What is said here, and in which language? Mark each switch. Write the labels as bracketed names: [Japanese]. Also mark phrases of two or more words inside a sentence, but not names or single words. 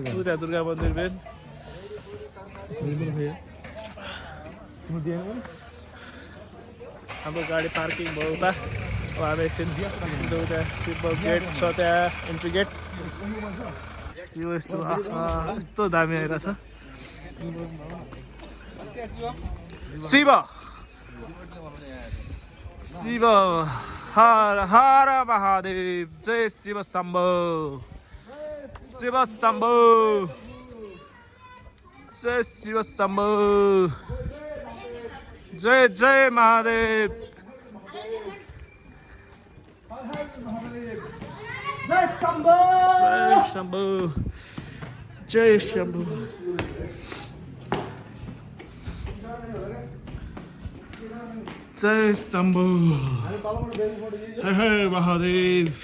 [Nepali] उता दुर्गा मन्दिर मेन हाम्रो गाडी पार्किङ भयो उता अब हामी एकछिन उता शिव गेट छ त्यहाँ [English] entry gate [Nepali] शिव यस्तो दामी आइरहेछ शिव हर हर महादेव जय शिव शम्भो जय शिव शम्भो जय महादेव जय शम्भो जय शम्भो जय शम्भो हर हर महादेव